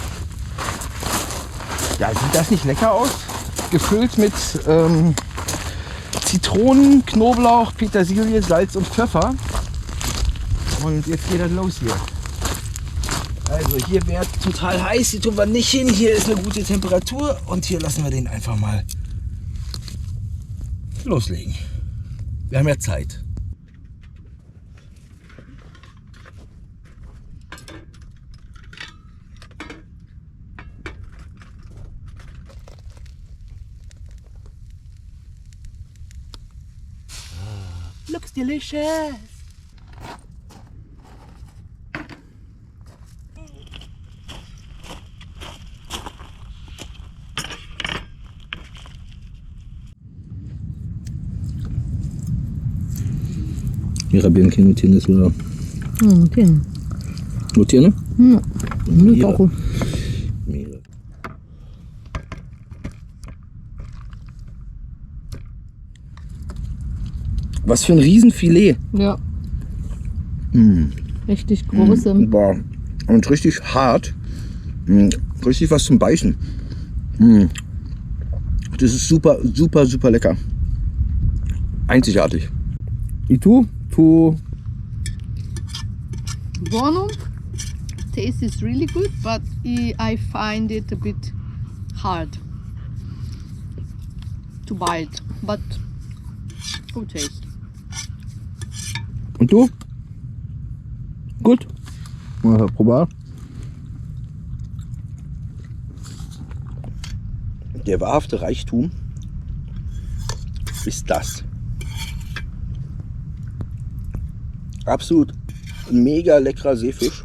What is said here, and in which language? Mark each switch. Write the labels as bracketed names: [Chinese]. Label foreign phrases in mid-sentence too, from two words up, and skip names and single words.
[German] Ja, sieht das nicht lecker aus? Gefüllt mit Zitronen, Knoblauch, Petersilie, Salz und Pfeffer. Und jetzt geht das los hier. Also hier wäre total heiß, hier tun wir nicht hin. Hier ist eine gute Temperatur und hier lassen wir den einfach mal loslegen. Wir haben ja Zeit. [English] Looks delicious. [Spanish] Mira bien que no tienes la... No tiene. ¿No tiene? No, muy Mira. poco. Mira. [German] Was für ein Riesenfilet. Ja, Mm. richtig große. Boah. Und richtig hart. Richtig was zum Beißen. Das ist super, super, super lecker. Einzigartig. [Spanish] ¿Y tú? Bueno, [English] taste is really good, but I find it a bit hard to bite, but good taste. [German] Und du? Gut? Mal probieren. Der wahrhafte Reichtum ist das. Absolut mega leckerer Seefisch.